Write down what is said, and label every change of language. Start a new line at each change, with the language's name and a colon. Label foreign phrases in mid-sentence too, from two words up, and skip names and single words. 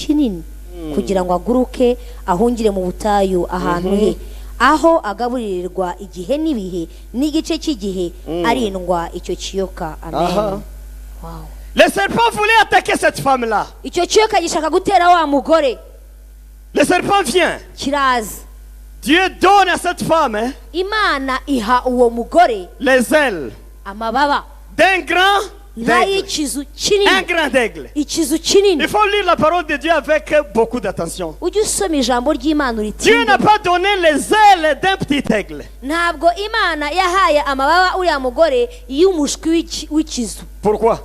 Kinyarwanda: kinini kugira ngo aguruke ahungire mu butayu ahantu he aho agaburirirwa igihe n'ibihe n'igice cy'igihe arindwa icyo kiyoka. Amen. Wow.
French: Le serpent voulait attaquer cette femme-là.
Kinyarwanda: Icyo kiyoka gishaka gutera wa mugore.
French: Le serpent vient.
Kinyarwanda: Kiraza.
French: Dieu donne à cette femme
Kinyarwanda: Imana iha uwo mugore
French: les ailes
Kinyarwanda: amababa
French: d'un grand d'aigle. Un grand d'aigle. Il faut lire la parole de Dieu avec beaucoup d'attention. Dieu n'a pas donné les ailes d'un petit aigle. Pourquoi?